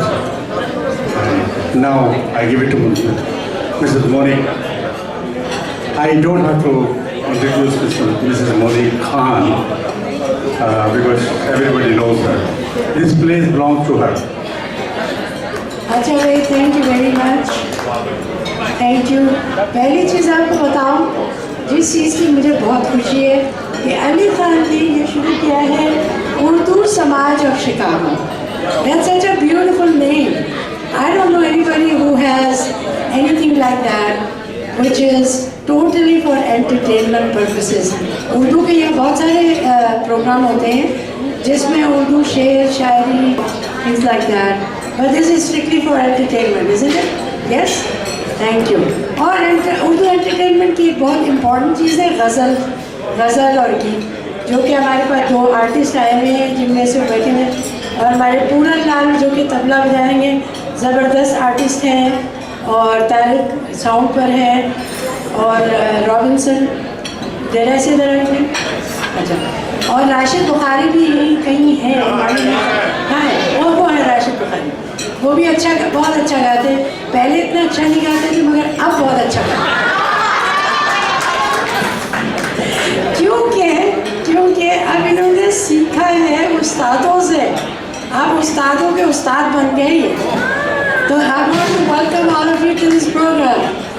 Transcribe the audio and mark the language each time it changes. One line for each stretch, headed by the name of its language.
English: And now I give it to Mrs. Monique. I don't have to introduce Mrs. Monique Khan because everybody knows her. This place belongs to her.
Hindi: अच्छा भाई,
English: Thank you very much, thank you.
Hindi: पहली चीज़ आपको बताऊं, जिस चीज़ की मुझे बहुत खुशी है कि अली खान ने ये शुरू किया है उर्दू समाज of Chicago.
English: That's such a beautiful name. I don't know anybody who has anything like that, which is totally for entertainment purposes.
Hindi: Urdu के यहाँ बहुत सारे प्रोग्राम होते हैं जिसमें उर्दू शेर शायरी,
English: things like that. But this is strictly for entertainment, isn't it? Yes? Thank you.
Hindi: और Urdu entertainment की एक बहुत इम्पॉर्टेंट चीज़ है गज़ल और गीत, जो कि हमारे पास दो आर्टिस्ट आए हुए हैं जिनमें से बैठे हैं, और हमारे पूरन लाल जो कि तबला बजाएंगे, ज़बरदस्त आर्टिस्ट हैं, और तारिक साउंड पर है, और रॉबिन्सन जरा से अच्छा, और राशिद बुखारी भी यहीं कहीं है, हाँ है, और वो है राशिद बुखारी, वो भी बहुत अच्छा गाते हैं। पहले इतना अच्छा नहीं गाते थे मगर अब बहुत अच्छा गाते हैं, क्योंकि अब इन्होंने सीखा है उस्तादों से, अब उस्तादों के उस्ताद बन गए हैं।
English: तो I want to welcome all of you to this program.